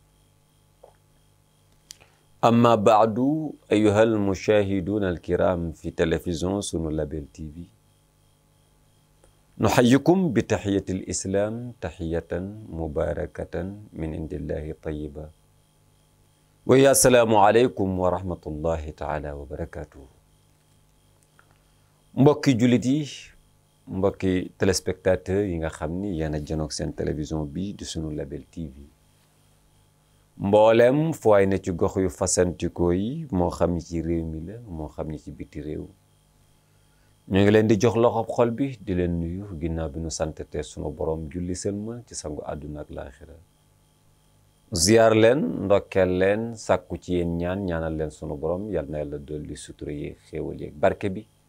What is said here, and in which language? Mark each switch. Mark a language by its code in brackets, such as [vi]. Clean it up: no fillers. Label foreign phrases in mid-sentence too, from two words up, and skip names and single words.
[ar] أما بعد أيها المشاهدون الكرام في تلفزيون سنو لابل تي في نحييكم بتحية الإسلام تحية مباركة من عند الله طيبة ويا السلام عليكم ورحمة الله تعالى وبركاته [wo] mbokki jullit yi mbokki téléspectateur yi nga xam ni yéen a janoog seen télévision bi di sunu label TV mboolem fu waay ne ci gox yu fasantikoo yi moo xam ni ci réew mi la moo xam ni ci biti réew ñu ngi leen di jox loxob xol bi di leen nuyu ginnaaw bi nu santete sunu borom julli sëlmal ci sangu àdduna ak laaxira ziyaar leen ndokkeel leen sàkku ci yéen ñaanal leen sunu borom yal na yàlla dolli sutura yi xéewal yi barke bi